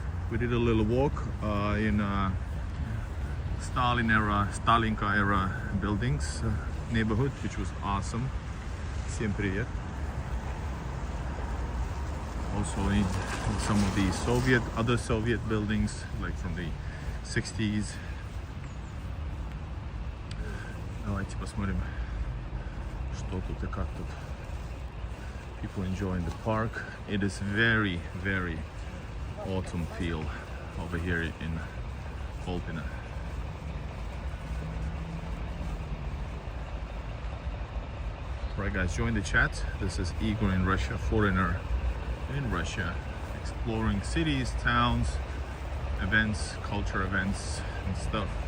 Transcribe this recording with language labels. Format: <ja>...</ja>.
<en>We did a little walk in Stalinka era buildings, neighborhood, which was awesome.</en> <ru>Всем привет.</ru> <en>Also in some of the other Soviet buildings, like from the 60s.</en> <ru>Давайте посмотрим, что тут и как тут.</ru> <en>People enjoying the park. It is very, very autumn feel over here in Kolpina. Right guys, join the chat. This is Igor in Russia, foreigner in Russia, exploring cities, towns, events, culture events and stuff.</en>